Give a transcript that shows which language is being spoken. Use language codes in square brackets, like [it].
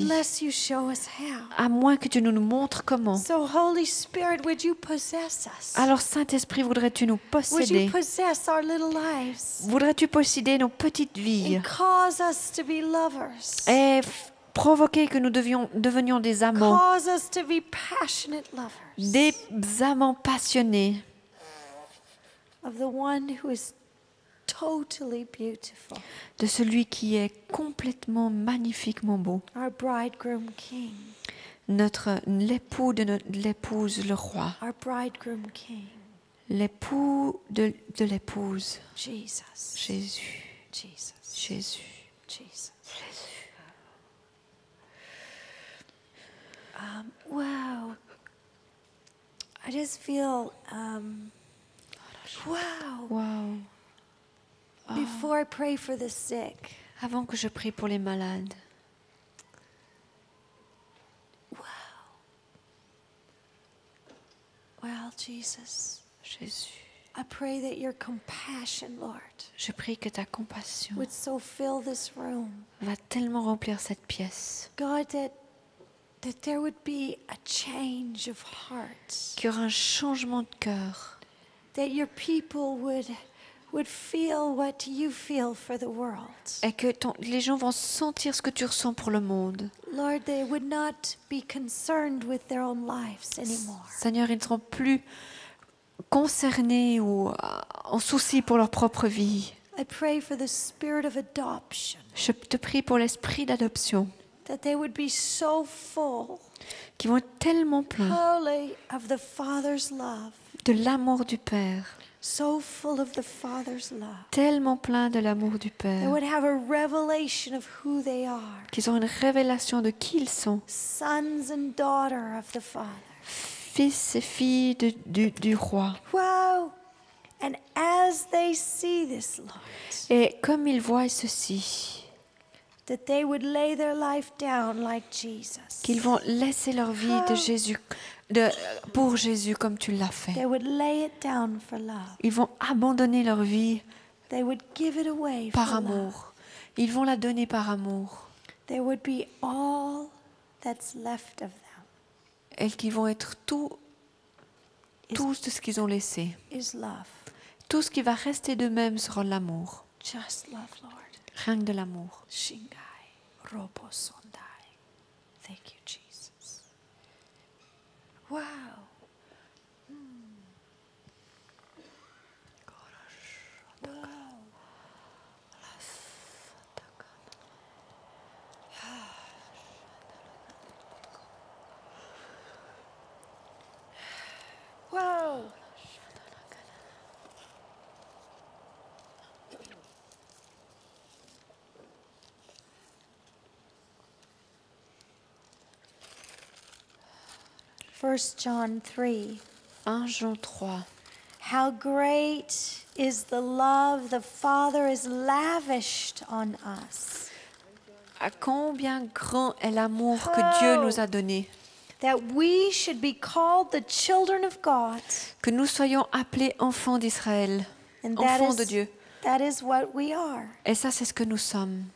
[en] unless you show us how. [fr] à moins que tu nous montres comment. [en] So, Holy Spirit, would you possess us? [fr] Alors Saint-Esprit, voudrais-tu nous [en] Would you [fr] posséder? [en] possess our little lives [fr] Voudrais-tu posséder nos petites vies [en] and cause us to be lovers? [fr] et provoquer que nous devenions des amants, [en] Cause us to be passionate lovers [fr] des amants passionnés [en] of the one who is totally beautiful, [fr] de celui qui est complètement magnifiquement beau, [en] our bridegroom king, [fr] l'époux de l'épouse, le roi, [en] our bridegroom king, [fr] l'époux de l'épouse, [en] Jesus, [fr] Jésus, [en] Jesus, [fr] Jésus. [en] Jesus. Wow. I just feel, wow. Wow. Before I pray for the sick, [fr] Avant que je prie pour les malades, [en] well, Jesus, [fr] Jésus, [en] I pray that your compassion, Lord, [fr] je prie que ta compassion [en] would so fill this room. [fr] va tellement remplir cette pièce, [en] God, that there would be a change of heart, [fr] qu'il y aura un changement de cœur, [en] that your people would feel what you feel for the world. [fr] et que les gens vont sentir ce que tu ressens pour le monde. [en] Lord, they would not be concerned with their own lives anymore. [fr] Seigneur, ils ne seront plus concernés ou en souci pour leur propre vie. [en] I pray for the spirit of adoption, [fr] Je te prie pour l'esprit d'adoption, [en] that they would be so full, [fr] qui vont être tellement pleins [en] holy, of the Father's love, [fr] de l'amour du Père, [en] so full of the Father's love. [fr] tellement pleins de l'amour du [en] They [fr] Père, [en] would have a revelation of who they are, [fr] qu'ils auront une révélation de qui ils sont, [en] sons and daughters of the Father. [fr] fils et filles du roi. [en] Wow! And as they see this, Lord, [fr] Et comme ils voient ceci, [en] that they would lay their life down like Jesus. [fr] qu'ils vont laisser leur vie de Jésus, pour Jésus comme tu l'as fait. [en] They would lay it down for love. [fr] Ils vont abandonner leur vie [en] They would give it away [fr] par [en] for love. [fr] amour. Ils vont la donner par amour. [en] There would be all that's left of them [fr] Et qu'ils vont être tout de ce qu'ils ont laissé. [en] is love. [fr] Tout ce qui va rester d'eux-mêmes sera l'amour. [en] Just love, Lord. [fr] Rien que de l'amour. [en] Shingai, Robo Sondai. Thank you, Jesus. Wow. Wow. First John 3. [fr] 1 Jean 3. [en] How great is the love the Father has lavished on us, [fr] À combien grand est l'amour que Dieu nous a donné, [en] that we should be called the children of God. [fr] que nous soyons appelés enfants d'Israël, [en] And [fr] enfants de Dieu. [en] that is what we are. [fr] Et ça, c'est ce que nous sommes.